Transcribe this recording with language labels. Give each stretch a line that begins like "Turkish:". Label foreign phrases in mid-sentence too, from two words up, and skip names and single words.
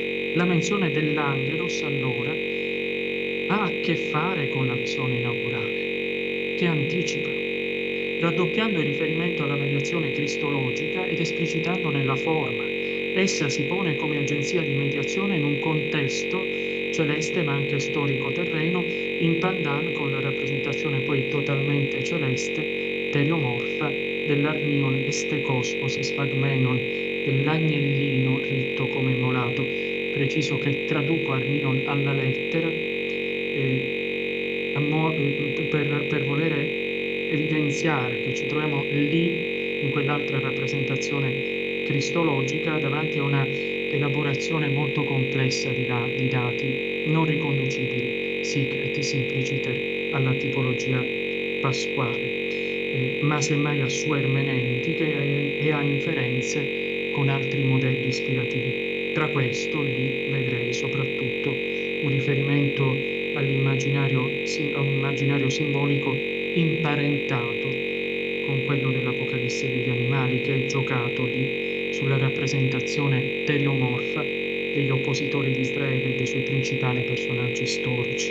Italian: La menzione dell'Angelos allora ha a che fare con la visione inaugurale, che anticipa, raddoppiando il riferimento alla mediazione cristologica ed esplicitandone la forma. Essa si pone come agenzia di mediazione in un contesto celeste ma anche storico-terreno, in pandan con la rappresentazione poi totalmente celeste, teriomorfa, dell'
Greek: ἀρνίον ἑστηκὸς ὡς ἐσφαγμένον,
Italian: dell'agnellino ritto come immolato. Preciso che traduco arnion alla lettera per volere evidenziare che ci troviamo lì, in quell'altra rappresentazione cristologica, davanti a una elaborazione molto complessa di dati non riconducibili,
Latin: sic et simpliciter,
Italian: alla tipologia pasquale, ma semmai a sue ermeneutiche e a inferenze con altri modelli ispirativi. Tra questo, lì vedrei soprattutto un riferimento all'immaginario, a un immaginario simbolico imparentato con quello dell'Apocalisse degli animali, che è giocato lì sulla rappresentazione teriomorfa degli oppositori di Israele e dei suoi principali personaggi storici.